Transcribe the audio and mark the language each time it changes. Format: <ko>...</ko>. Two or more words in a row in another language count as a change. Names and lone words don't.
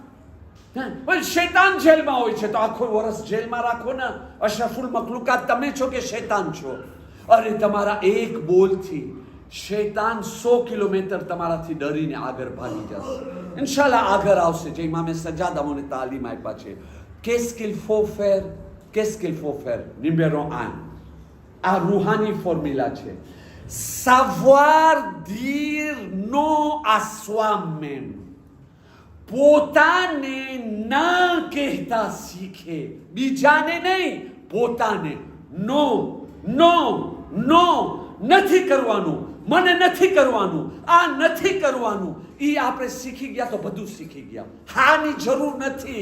<gu>શૈતાન જેલમાં હોય છે તો આખો વર્ષ જેલમાં રાખો ને. અશરફુલ મખલુકાત તમે છો કે શૈતાન છો? અરે તમારા એક બોલથી શૈતાન 100 કિલોમીટર તમારાથી ડરીને આગળ ભાગી જશે. ઇન્શાલ્લાહ આગળ આવશે. જે ઇમામે સજાદ અમને તાલીમ આપ્યા છે,</gu> <fr>qu'est-ce qu'il faut faire, qu'est-ce qu'il faut faire. numéro 1,</fr> <gu>આ રૂહાની ફોર્મ્યુલા છે.</gu> <fr>savoir dire non à soi-même.</fr> <gu>પોતાને ના કહેતા શીખે, બીજાને નહીં, પોતાને. નો નો નો, નથી કરવાનું, મને નથી કરવાનું, આ નથી કરવાનું. એ આપણે શીખી ગયા તો બધું શીખી ગયા. હાની જરૂર નથી.</gu>